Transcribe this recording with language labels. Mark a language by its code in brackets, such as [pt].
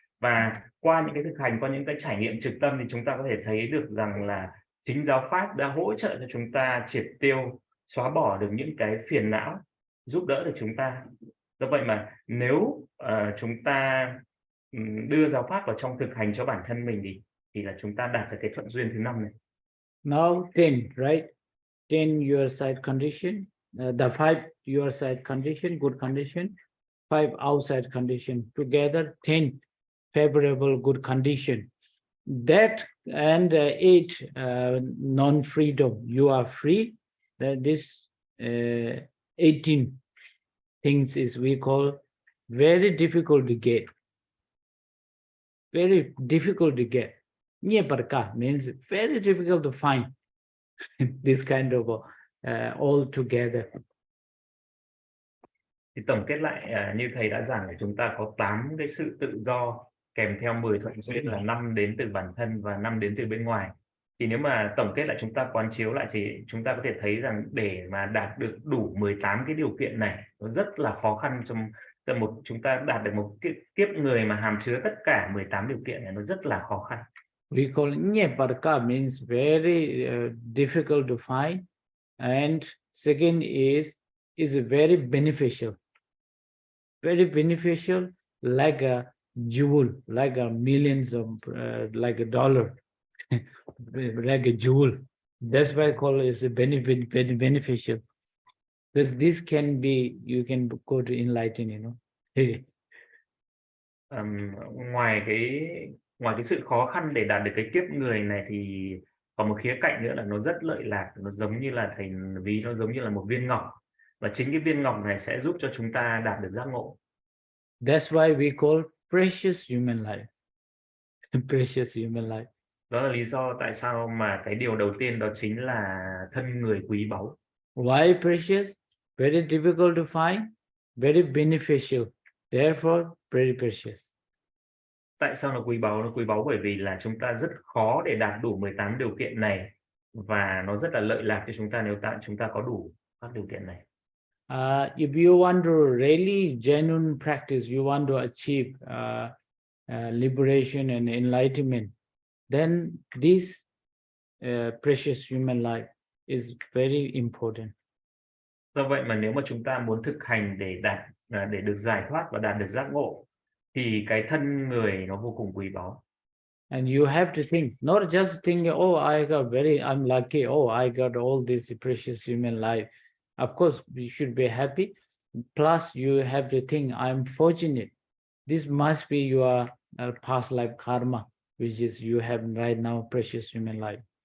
[vi] Và qua những cái thực hành, qua những cái trải nghiệm trực tâm thì chúng ta có thể thấy được rằng là chính giáo pháp đã hỗ trợ cho chúng ta triệt tiêu, xóa bỏ được những cái phiền não, giúp đỡ được chúng ta. Do vậy mà nếu chúng ta đưa giáo pháp vào trong thực hành cho bản thân mình thì là chúng ta đạt được cái thuận duyên thứ 5 này. [en] Now 10, right? 10 your side condition, the 5 your side condition, good condition, 5 outside condition, together 10 favorable good condition. That and 8 non-freedom, you are free. That this 18 things is we call very difficult to get. Very difficult to get. Nyeparka means very difficult to find this kind of all together. [vi] Thì tổng kết lại như thầy đã giảng, chúng ta có 8 cái sự tự do kèm theo 10 thuận duyên là 5 đến từ bản thân và 5 đến từ bên ngoài. Thì nếu mà tổng kết lại, chúng ta quán chiếu lại thì chúng ta có thể thấy rằng để mà đạt được đủ 18 cái điều kiện này nó rất là khó khăn. Trong chúng ta đạt được một kiếp người mà hàm chứa tất cả 18 điều kiện này, nó rất là khó khăn. [en] We call nyeparka means very difficult to find, and second is very beneficial. Very beneficial, like a jewel, like a millions of like a dollar, like a jewel. That's why I call it a beneficial, because this can be, you can go to enlighten, you know. [vi] Ngoài cái sự khó khăn để đạt được cái kiếp người này thì còn một khía cạnh nữa là nó rất lợi lạc. Nó giống như là thầy ví, nó giống như là một viên ngọc, và chính cái viên ngọc này sẽ giúp cho chúng ta đạt được giác ngộ. [en] That's why we call precious human life. Precious human life. [vi] Đó là lý do tại sao mà cái điều đầu tiên đó chính là thân người quý báu. [en] Why precious? Very difficult to find, very beneficial, therefore very precious. [vi] Tại sao nó quý báu? Nó quý báu bởi vì là chúng ta rất khó để đạt đủ 18 điều kiện này, và nó rất là lợi lạc cho chúng ta nếu chúng ta có đủ các điều kiện này. [en] If you want to really genuine practice, you want to achieve liberation and enlightenment, then this precious human life is very important. [vi] Do vậy mà nếu mà chúng ta muốn thực hành để được giải thoát và đạt được giác ngộ thì cái thân người nó vô cùng quý báu. [en] And you have to think, not just think, oh, I'm lucky, oh, I got all this precious human life. Of course, you should be happy. Plus, you have to think, I'm fortunate. This must be your past life karma, which is you have right now precious human life.